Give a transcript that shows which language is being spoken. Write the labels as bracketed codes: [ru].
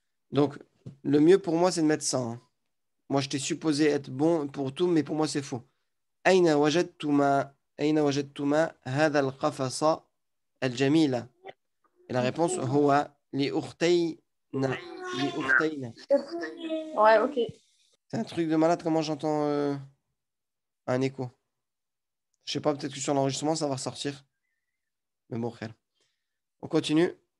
[fr] Donc, le mieux pour moi, c'est de mettre ça, hein. Moi, je t'ai supposé être bon pour tout, mais pour moi, c'est faux. [ar] أين وجدتما أين وجدتما هذا القفص الجميل. [fr] Et la réponse, [ar] هو لأختينا. لأختينا. [fr] Ouais, ok. C'est un truc de malade, comment j'entends un écho. Je sais pas, peut-être que sur l'enregistrement, ça va ressortir. Mais bon, frère. On continue.